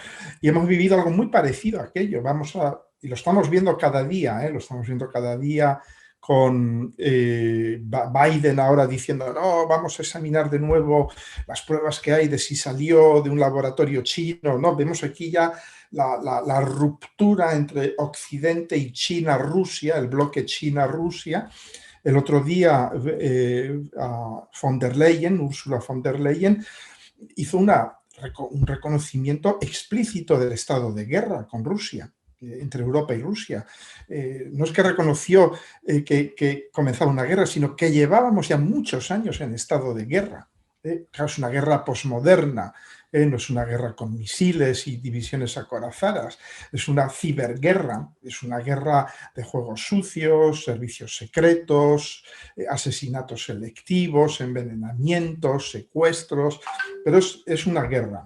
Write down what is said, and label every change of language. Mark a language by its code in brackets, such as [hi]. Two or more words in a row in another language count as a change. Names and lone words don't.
[es] Y hemos vivido algo muy parecido a aquello, y lo estamos viendo cada día, lo estamos viendo cada día con Biden ahora diciendo, no, vamos a examinar de nuevo las pruebas que hay de si salió de un laboratorio chino, ¿no? Vemos aquí ya la ruptura entre Occidente y China-Rusia, el bloque China-Rusia. El otro día von der Leyen, Ursula von der Leyen, hizo un reconocimiento explícito del estado de guerra con Rusia, entre Europa y Rusia. No es que reconoció que comenzaba una guerra, sino que llevábamos ya muchos años en estado de guerra. Claro, es una guerra posmoderna, no es una guerra con misiles y divisiones acorazadas, es una ciberguerra, es una guerra de juegos sucios, servicios secretos, asesinatos selectivos, envenenamientos, secuestros, pero es una guerra.